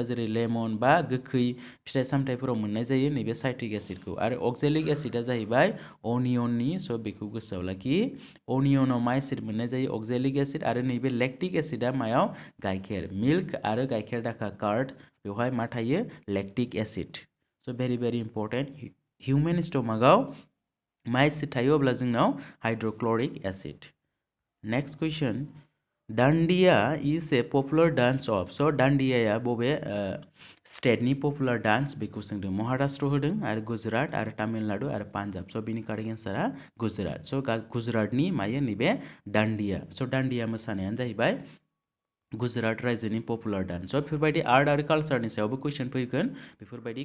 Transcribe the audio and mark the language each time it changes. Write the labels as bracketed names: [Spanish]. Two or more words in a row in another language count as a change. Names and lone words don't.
[Bodo] जेरै लेमन बा गोखै फिथाइ सामथाइफोराव मोननाय जायो नैबे साइट्रिक एसिडखौ आरो अक्जेलिक एसिडा जाहैबाय अनियननि स' बेखौ गोसोआव लाखि अनियनाव मा एसिड मोननाय जायो [English] oxalic acid [Bodo] आरो नैबे लेक्टिक एसिडा मायाव गाइखेर मिल्क आरो गाइखेर दाखा कार्ड बेवहाय मा थायो [English] lactic acid [Bodo] स' [English] very important [Bodo] हिउमेन स्टमाकआव मा एसिड थायो अब्ला जोंनाव [English] hydrochloric acid next question Dandiya is a popular dance of. [Bodo] So Dandiya बबे स्टेटनि [English] popular dance [Bodo] बेखौ सोंदों महाराष्ट्र होदों आरो गुजरात आरो तामिलनाडु आरो पान्जाब स' बिनि [English] correct answer [Bodo] गुजरात स' गुजरातनि मायो नैबे दान्डिया स' दान्डिया मोसानायानो जाहैबाय गुजरात रायजोनि [English] popular dance [Bodo] स' बेफोरबायदि आर्ट आरो कालचारनि सायावबो कुइसन फैगोन बेफोरबायदि